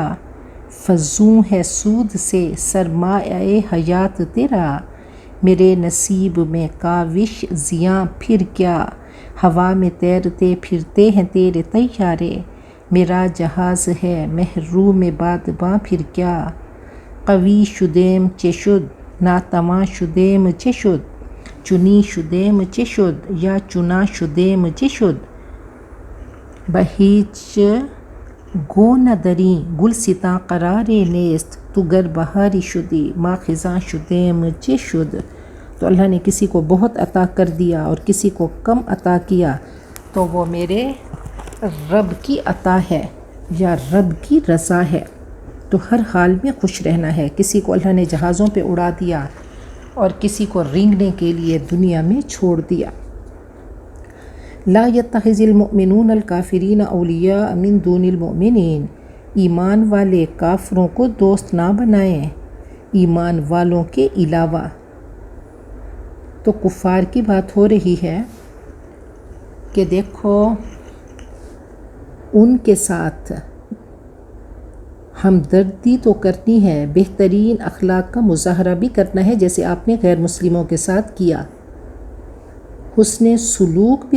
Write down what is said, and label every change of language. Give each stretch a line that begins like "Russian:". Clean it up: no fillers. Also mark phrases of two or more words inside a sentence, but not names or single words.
Urdu: فزوں ہے سود سے سرمایہ حیات تیرا، میرے نصیب میں کاوش زیاں پھر کیا. ہوا میں تیرتے پھرتے ہیں تیرے طیارے، میرا جہاز ہے محروم بادباں پھر کیا.
Persian: قوی شدیم چے شد ناتواں شدیم چے شد، چنی شدیم چے شد یا چنا شدیم چے شد. بہیچ گو نہ دریں گلستاں قرار نیست، تو گر بہاری شدی ما خزاں شدیم چے شد.
Urdu: تو اللہ نے کسی کو بہت عطا کر دیا اور کسی کو کم عطا کیا تو وہ میرے رب کی عطا ہے یا رب کی رضا ہے. تو ہر حال میں خوش رہنا ہے. کسی کو اللہ نے جہازوں پہ اڑا دیا اور کسی کو رینگنے کے لیے دنیا میں چھوڑ دیا.
Arabic: لا يتخذ المؤمنون الکافرین اولیاء من دون المؤمنین،
Urdu: ایمان والے کافروں کو دوست نہ بنائیں ایمان والوں کے علاوہ۔ تو کفار کی بات ہو رہی ہے کہ دیکھو ان کے ساتھ ہمدردی تو کرنی ہے، بہترین اخلاق کا مظاہرہ بھی کرنا ہے جیسے آپ نے غیر مسلموں کے ساتھ کیا، حسن سلوک بھی